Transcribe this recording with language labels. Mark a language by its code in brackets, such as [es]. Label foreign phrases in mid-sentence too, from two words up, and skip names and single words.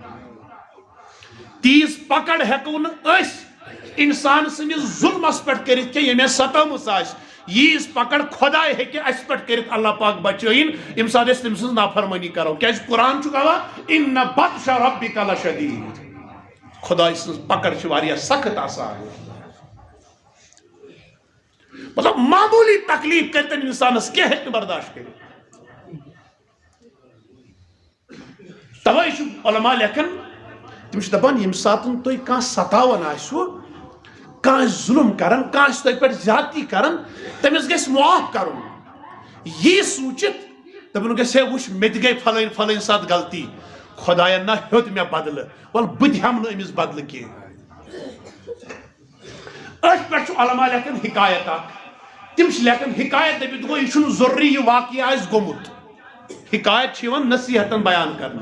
[ks] تیٖژ پکڑ ہٮ۪کو نہٕ أسۍ انسان سٕنٛدِس ظُلمس پٮ۪ٹھ کٔرِتھ کینٛہہ ییٚمۍ اَسہِ ستٲومٕژ آسہِ ییٖژ پکڑ خۄداے ہیٚکہِ اَسہِ پٮ۪ٹھ کٔرِتھ اللہ پاک بچٲیِن ییٚمہِ ساتہٕ أسۍ تٔمۍ سٕنٛز نافرمٲنی کرو کیٛازِ قرآن چھُ گواہ [ar] اِنَّ بطشَ رَبِّکَ لَشَدیٖد [ks] خۄداے سٕنٛز پکڑ چھِ واریاہ سخت آسان مطلب معمولی تکلیف کرتن انسانس [ur] کیا ہے برداشت کریں. [ks] توے علماء لیکن تم دپان یم ساتن تھی کھانا ستاون آسو کھانا ظلم کران کھانا تھی پہ زیادتی کران تمس گژھِ معاف کرن یہ سوچت دپن گژھِ ہے وچھ مے تہِ گٔے فلٲنۍ فلٲنۍ سات غلطی خداین نہ ہیوٚت مےٚ بدلہٕ ول بہٕ تہِ ہٮ۪مہٕ نہٕ أمِس بدلہٕ کینٛہہ. أتھۍ پٮ۪ٹھ چھُ علماء لیکھان حکایت اکھ تم چھِ لیکھان حکایت دٔپِتھ گوٚو یہِ چھُنہٕ ضروٗری یہِ واقعہ آسہِ گوٚمُت حکایت چھِ یِوان نصیحتن بیان کرنہٕ.